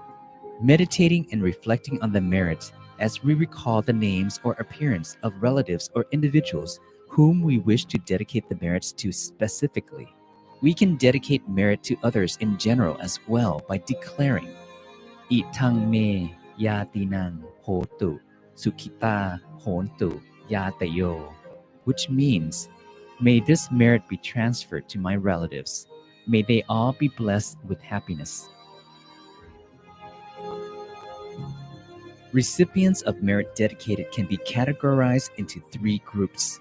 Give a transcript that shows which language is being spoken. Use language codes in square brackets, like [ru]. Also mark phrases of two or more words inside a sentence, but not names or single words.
[en] Meditating and reflecting on the merits as we recall the names or appearance of relatives or individuals whom we wish to dedicate the merits to specifically. We can dedicate merit to others in general as well by declaring [pi] Itang me yatinang hotu sukita hontu yatayo, [en] which means, may this merit be transferred to my relatives. May they all be blessed with happiness. Recipients of merit dedicated can be categorized into 3 groups.